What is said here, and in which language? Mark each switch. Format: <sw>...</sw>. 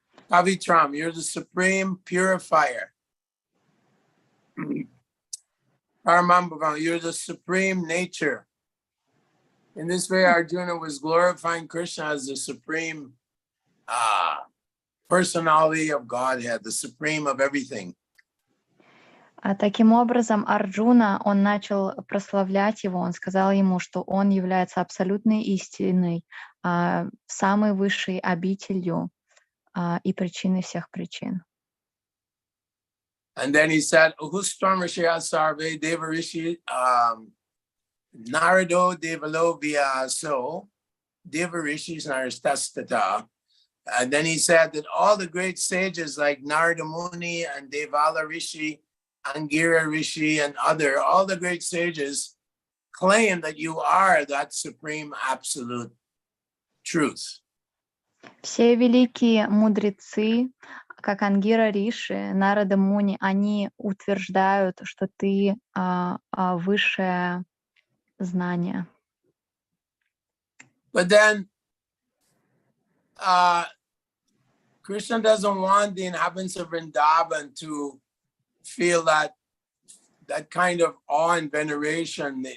<en>Pavitram, you're the supreme purifier. Paramam Bhavam, you're the supreme nature. In this way, Arjuna was glorifying Krishna as the supreme personality of Godhead, the supreme of everything.</en> <ru>Таким образом, Арджуна, он начал прославлять его, он сказал ему, что он является абсолютной истиной, самой высшей обителью и причиной всех причин.</ru> <en>And then he said,</en> <sa>Uhustram Rishya Sarve Deva Rishi Narado Devalo Vyaso Deva Rishis Narastastata.</sa> <en>And then he said that all the great sages like Narada Muni and Devala Rishi, Angira Rishi, and all the great sages claim that you are that supreme absolute truth.</en> <ru>Все великие мудрецы, как Ангира Риши, Нарада Муни, они утверждают, что ты высшее знание.</ru> <en>But then Krishna doesn't want the inhabitants of Vrindavan to feel that kind of awe and veneration.</en>